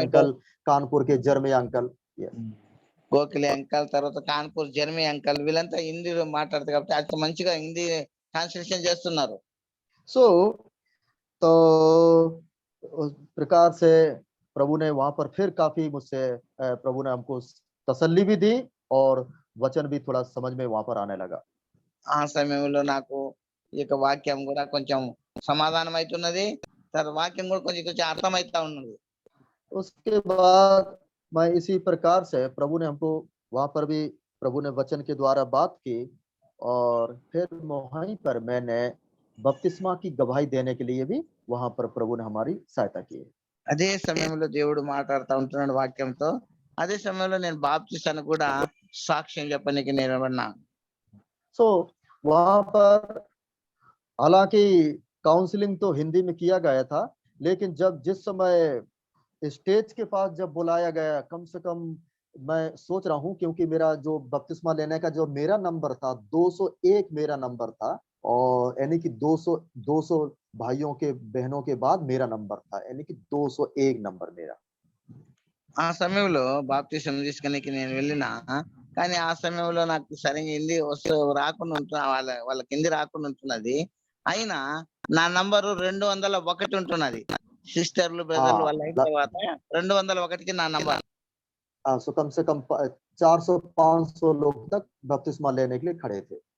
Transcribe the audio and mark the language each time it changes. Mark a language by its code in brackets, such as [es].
[hi] Uncle, Kanpur के जर्मी uncle, yes. [te] Gokhale uncle, తర్వాత Kanpur Jerami uncle, వీళ్ళంతా హిందీలో మాట్లాడతారు కాబట్టి అంత మంచిగా హిందీ ట్రాన్స్లేషన్ చేస్తున్నారు. [hi] सो तो उस प्रकार से प्रभु ने वहां पर फिर काफी मुझसे प्रभु ने हमको तसल्ली भी दी, और वचन भी थोड़ा समझ में वहां पर आने लगा। [te] ఆ సమయంలో నాకు ఈ యొక్క వాక్యం కూడా కొంచెం సమాధానం అవుతున్నది, తర్వాత వాక్యం కూడా కొంచెం కొంచెం అర్థమవుతా ఉన్నది. [hi] उसके बाद मैं इसी प्रकार से प्रभु ने हमको वहां पर भी प्रभु ने वचन के द्वारा बात की, और फिर वहीं पर मैंने बपतिस्मा की गवाही देने के लिए भी वहां पर प्रभु ने हमारी सहायता की। [te] అదే సమయంలో దేవుడు మాట్లాడుతూ ఉంటున్నాడు వాక్యంతో. అదే సమయంలో నేను బాప్తిసానికి కూడా సాక్ష్యం చెప్పడానికి నేను విన్నా. [hi] सो वहां पर हालांकि काउंसलिंग तो हिंदी में किया गया था, लेकिन जिस समय स्टेज के पास जब बुलाया गया, कम से कम मैं सोच रहा हूँ, क्योंकि मेरा जो बपतिस्मा लेने का जो मेरा नंबर था 201 मेरा नंबर था, और यानी कि 200 भाइयों के बहनों के बाद मेरा नंबर था, यानी कि 201 नंबर मेरा। [te] ఆ సమయంలో బాప్తిసం తీసుకునేకి నేను వెళ్ళినా, కానీ ఆ సమయంలో నాకు సరిగ్గా హిందీ రాకుండా ఉంటున్నా, వాళ్ళకి హిందీ రాకుండా ఉంటున్నది. అయినా నా నంబరు 201 ఉంటున్నది. సిస్టర్లు బ్రదర్లు వాళ్ళు అయిన తర్వాత 201కి నా నంబర్. [hi] सो कम से कम 400-500 लोग तक बपतिस्मा लेने के लिए खड़े थे।